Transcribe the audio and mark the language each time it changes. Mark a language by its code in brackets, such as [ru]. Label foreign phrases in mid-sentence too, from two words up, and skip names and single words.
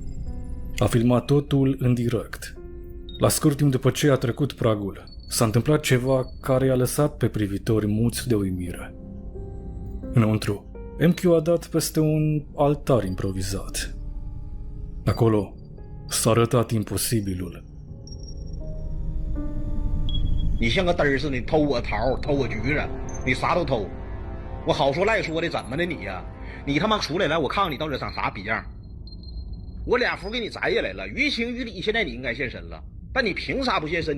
[ro] A filmat totul în direct. La scurt timp după ce a trecut pragul, s-a întâmplat ceva care i-a lăsat pe privitori muți de uimire. Înăuntru, MQ a dat peste un altar improvizat. Acolo s-a arătat imposibilul. [zh] 你像个嘚儿似的，偷我桃，偷我橘子，你啥都偷。我好说赖说的，怎么的你呀？你他妈出来来，我看看你到底长啥逼样。我俩福给你摘下来了，于情于理，现在你应该现身了，但你凭啥不现身？